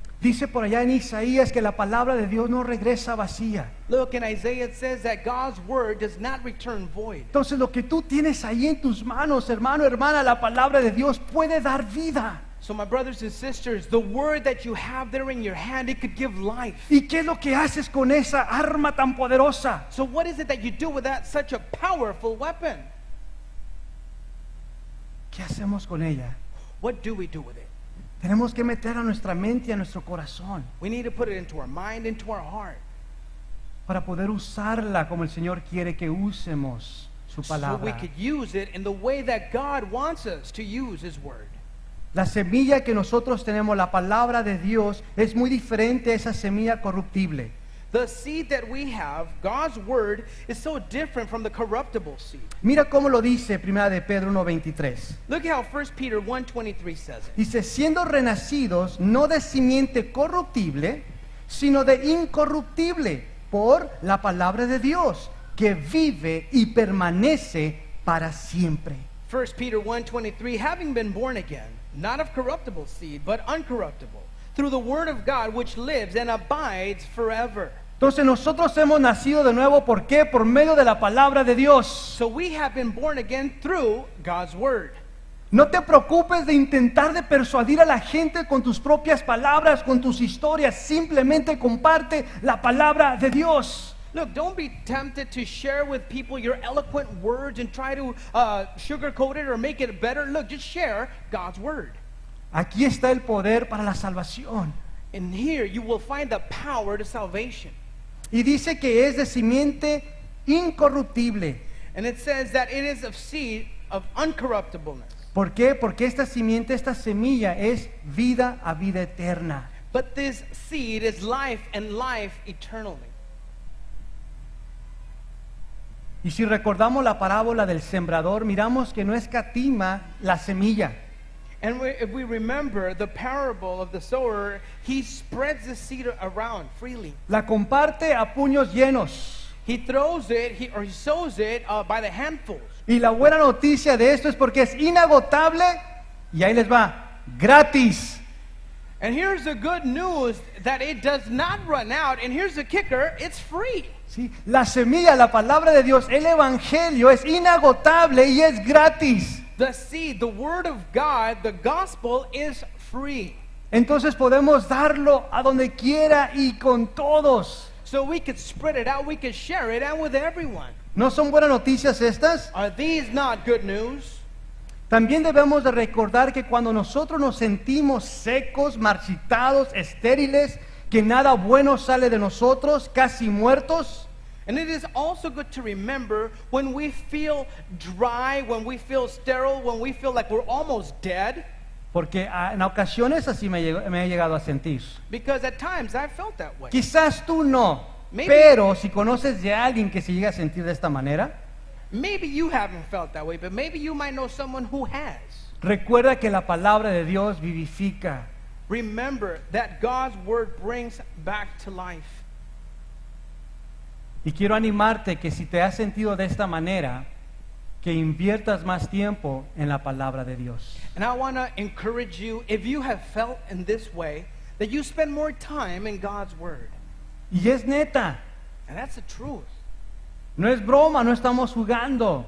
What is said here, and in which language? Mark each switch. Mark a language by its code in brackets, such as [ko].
[es] Dice por allá en Isaías que la palabra de Dios no regresa vacía. [en] Look, in Isaiah it says that God's word does not return void. [es] Entonces lo que tú tienes ahí en tus manos, hermano, hermana, la palabra de Dios puede dar vida. [en] So my brothers and sisters, the word that you have there in your hand, it could give life. [es] ¿Y qué es lo que haces con esa arma tan poderosa? [en] So what is it that you do with that such a powerful weapon? [es] ¿Qué hacemos con ella? [en] What do we do with it? [es] Tenemos que meter a nuestra mente y a nuestro corazón [en] We need to put it into our mind, into our heart, [es] para poder usarla como el Señor quiere que usemos su [en] so we [es] palabra. [en] could use it in the way that God wants us to use His word. [es] La semilla que nosotros tenemos, la palabra de Dios, es muy diferente a esa semilla corruptible. [en] The seed that we have, God's word, is so different from the corruptible seed. [es] Mira cómo lo dice 1 de Pedro 1:23. [en] Look at how 1 Peter 1:23 says it. [es] Dice, siendo renacidos no de simiente corruptible, sino de incorruptible, por la palabra de Dios, que vive y permanece para siempre. [en] 1 Peter 1:23, having been born again, not of corruptible seed, but uncorruptible, through the word of God which lives and abides forever. [es] Entonces nosotros hemos nacido de nuevo, ¿por qué? Por medio de la palabra de Dios. [en] So we have been born again through God's word. [es] No te preocupes de intentar de persuadir a la gente con tus propias palabras, con tus historias. Simplemente comparte la palabra de Dios. [en] Look, don't be tempted to share with people your eloquent words and try to sugarcoat it or make it better. Look, just share God's word. [es] Aquí está el poder para la salvación. [en] And here you will find the power to salvation. [es] Y dice que es de simiente incorruptible. [en] And it says that it is of seed of uncorruptibleness. [es] ¿Por qué? Porque esta simiente, esta semilla es vida a vida eterna. [en] But this seed is life and life eternally. [es] Y si recordamos la parábola del sembrador, miramos que no escatima la semilla. [en] And if we remember the parable of the sower, he spreads the seed around freely. [es] La comparte a puños llenos. [en] He throws it, he sows it by the handfuls. [es] Y la buena noticia de esto es porque es inagotable y ahí les va, gratis. [en] And here's the good news, that it does not run out. And here's the kicker, it's free. [es] ¿Sí? La semilla, la palabra de Dios, el evangelio es inagotable y es gratis. [en] The seed, the word of God, the gospel is free. [es] Entonces podemos darlo a donde quiera y con todos. [en] So we could spread it out, we could share it out with everyone. [es] ¿No son buenas noticias estas? [en] Are these not good news? [es] También debemos de recordar que cuando nosotros nos sentimos secos, marchitados, estériles, que nada bueno sale de nosotros, casi muertos, [en] And it is also good to remember when we feel dry, when we feel sterile, when we feel like we're almost dead. [es] porque en ocasiones así me he llegado a sentir. [en] Because at times I felt that way. [es] Quizás tú no, [en] Maybe- [es] pero si conoces de alguien que se llega a sentir de esta manera, [en] Maybe you haven't felt that way, but maybe you might know someone who has. [es] recuerda que la palabra de Dios vivifica. [en] Remember that God's word brings back to life. [es] Y quiero animarte que si te has sentido de esta manera, que inviertas más tiempo en la palabra de Dios. [en] And I want to encourage you, if you have felt in this way, that you spend more time in God's word. [es] Y es neta, [en] And that's the truth. [es] no es broma, no estamos jugando.